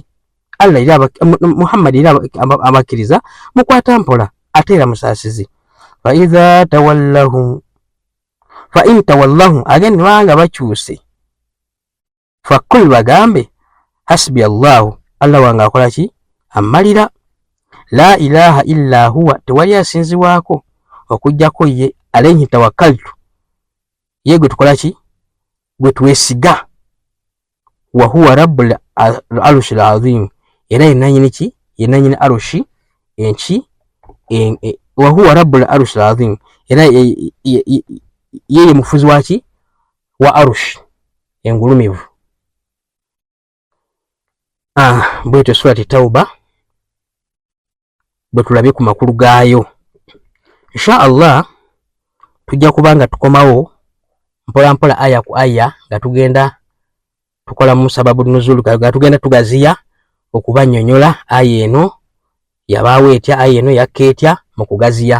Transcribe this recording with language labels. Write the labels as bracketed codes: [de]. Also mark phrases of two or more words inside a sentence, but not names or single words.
[lg] Allah eri Muhammad eri abakkiriza mukwata mpola ate era musaasizi. [ar] فإن تولوا [lg] agende wanga bakyuse fakul bagambe [ar] حسبي الله [lg] Allah wanga akola ki amalira, [ar] لا إله إلا هو [lg] tewali asinzibwako okujjako ye, [ar] عليه توكلت [lg] ye gwe tukola ki gwe twesiga, [ar] وهو رب العرش العظيم [lg] era yenanyini ki yenanyini arushi enki [ar] وهو رب العرش العظيم [lg] era yeye mufuzi waki wa arush engulumivu. Bwetyo surati Tauba bwe tulabye ku makulu gaayo. [ar] إن شاء الله [lg] tujja kubanga tukomawo mpola mpola aya ku aya nga tugenda tukola mu [ar] سبب النزول [lg] nga tugenda tugaziya okubannyonnyola aya eno yabaawo etya, aya eno yakkeetya mu kugaziya.